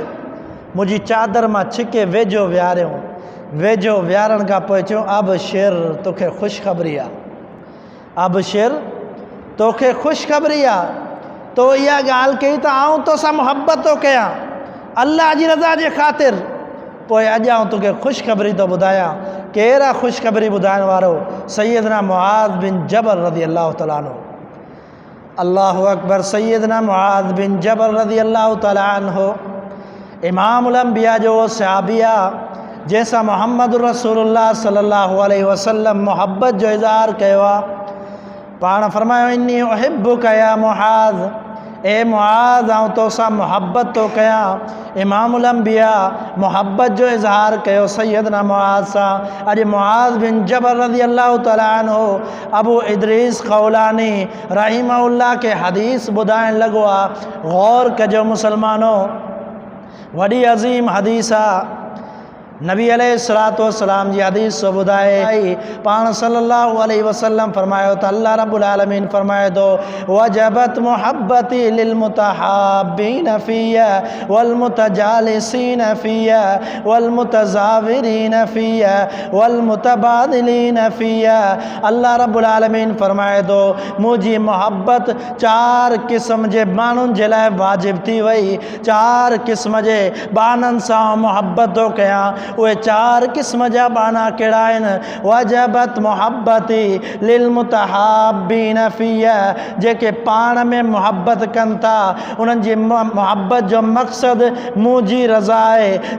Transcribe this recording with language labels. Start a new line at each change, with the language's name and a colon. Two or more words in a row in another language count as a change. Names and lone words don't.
Sindhi: मुंहिंजी चादर मां छिके वेझो विहारियऊं। वेझो विहारण खां पोइ चयूं अबशिर, तोखे ख़ुशख़बरी आहे, अबशिर, तोखे ख़ुशख़बरी आहे। तो इहा ॻाल्हि कई त आउं तोसां मुहबत थो कयां अल्लाह जी रज़ा जे ख़ातिर। पोइ अॼु आउं तोखे ख़ुशख़बरी थो ॿुधायां। केरु आहे ख़ुशख़बरी ॿुधाइण वारो? सैयदना मुआज़ बिन जबल
Arabic: رضي الله تعالى عنه. الله أكبر.
Sindhi: सैयदना मुआज़ बिन जबल
Arabic: رضي الله تعالى عنه إمام الأنبياء
Sindhi: जो सहाबी आहे, जंहिंसां मुहम्मद रसूलुल्लाह
Arabic: صلى الله عليه وسلم
Sindhi: मुहब्बत जो इज़हार कयो आहे। पाण फरमायो
Arabic: إني أحبك يا معاذ,
Sindhi: ए मुआज़ आउं तोसां मुहब्बत थो कयां।
Arabic: إمام الأنبياء
Sindhi: मुहब्बत जो इज़हार कयो सैयदना मुआज़ सां। अॼु मुआज़ बिन जबल
Arabic: رضي الله تعالى عنه
Sindhi: अबू इदरीस खौलानी रहिमहुल्लाह के हदीस ॿुधाइण लॻो आहे। गौर कजो मुसलमानो, वॾी अज़ीम हदीस आहे। नबी
Arabic: عليه الصلاة والسلام
Sindhi: जी हदीस ॿुधाए पाण
Arabic: صلى الله عليه وسلم
Sindhi: फरमायो त
Arabic: الله رب العالمين
Sindhi: फरमाए थो
Arabic: وجبت محبتي للمتحابين فيّ والمتجالسين فيّ والمتزاورين فيّ والمتباذلين فيّ. الله رب العالمين
Sindhi: फरमाए थो मुंहिंजी मुहब्बत 4 क़िस्म जे माण्हुनि जे लाइ वाजिब थी वई। 4 क़िस्म जे बाननि सां मुहब्बत थो कयां। उहे 4 क़िस्म जा बाना कहिड़ा आहिनि।
Arabic: وجبت محبتي للمتحابين فيّ,
Sindhi: जेके पाण में मुहब्बत कनि था उन्हनि जी मुहब्बत जो मक़सदु मुंहिंजी रज़ा आहे।